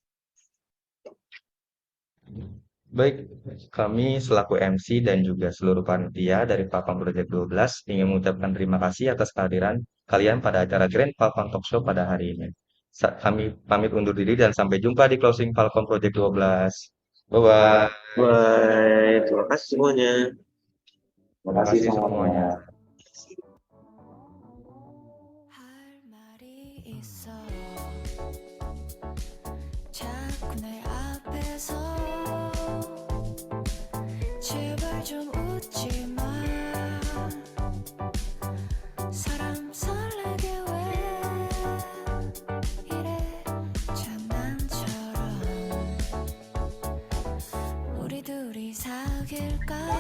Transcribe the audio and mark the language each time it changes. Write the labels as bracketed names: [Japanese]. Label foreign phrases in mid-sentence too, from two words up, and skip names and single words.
[Indonesian] Baik, kami selaku MC dan juga seluruh panitia dari Falcon Project 12 ingin mengucapkan terima kasih atas kehadiran kalian pada acara Grand Falcon Talk Show pada hari ini. Kami pamit undur diri dan sampai jumpa di closing Falcon Project 12. [English] Bye-bye. [Indonesian] Bye, terima kasih semuanya. Terima kasih semuanya. [Korean] 할 말이 있어 자꾸 내 앞에서 제발 좀 웃지 마 사람 설레게 왜 이래 장난처럼 우리 둘이 사귈까